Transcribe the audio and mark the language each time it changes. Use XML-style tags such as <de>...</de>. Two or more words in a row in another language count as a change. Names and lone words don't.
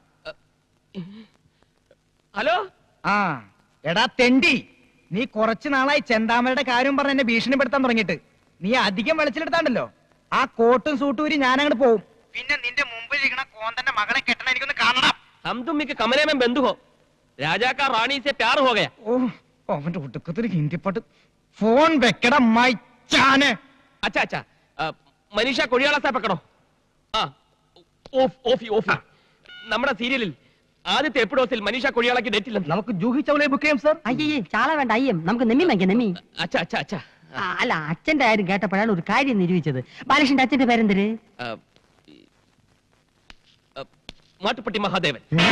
<ml>ഹലോ. ആ, എടാ തെണ്ടി, നീ കുറച്ചു നാളായി ചെന്താമരയുടെ കാര്യം പറഞ്ഞ് എന്നെ ഭീഷണിപ്പെടുത്താൻ തുടങ്ങിയിട്ട്. നീ അധികം വെളിച്ചിലെടുത്താണ്ടല്ലോ, ആ കോട്ടും സൂട്ടും ഊരി ഞാൻ അങ്ങോട്ട് പോവും. പിന്നെ നിന്റെ മുമ്പിൽ ഇരിക്കണ കോന്തന്റെ മകളെ കെട്ടണ എനിക്കൊന്ന് കാണണം.</ml> <hi>हम तुम के कमरे में बंद हो, राजा का रानी से प्यार हो गया.</hi> <ml>ഓ, അവന്റെ ഒടുക്കത്തൊരു ഹിന്ദി പാട്ട്. ഫോൺ വെക്കട മൈച്ചാനെ.</ml> <hi>अच्छा अच्छा, मनीषा कोड़ियाला से पकड़ो.</hi> <ml>ആ, ഓഫി ഓഫി. നമ്മുടെ സീരിയലിൽ ആദ്യത്തെ എപ്പിഡോസിൽ മനീഷ കൊഴിയാളയ്ക്ക് ഡേറ്റ് ഇല്ല. നമുക്ക് ജൂഹി ചൗളയെ ബുക്ക് ചെയ്യാം സർ. അയ്യേ ചാള വേണ്ട അയ്യം നമുക്ക് നെമ്മി വാങ്ങിക്കാം നെമ്മി.</ml> <hi>अच्छा अच्छा अच्छा.</hi> <ml>അല്ല അച്ഛന്റെ കാര്യം കേട്ടപ്പോഴാണ് ഒരു കാര്യം നിരൂപിച്ചത്. ബാലകൃഷ്ണന്റെ അച്ഛന്റെ പേരെന്തര്? മാട്ടുപ്പെട്ടി മഹാദേവൻ.</ml>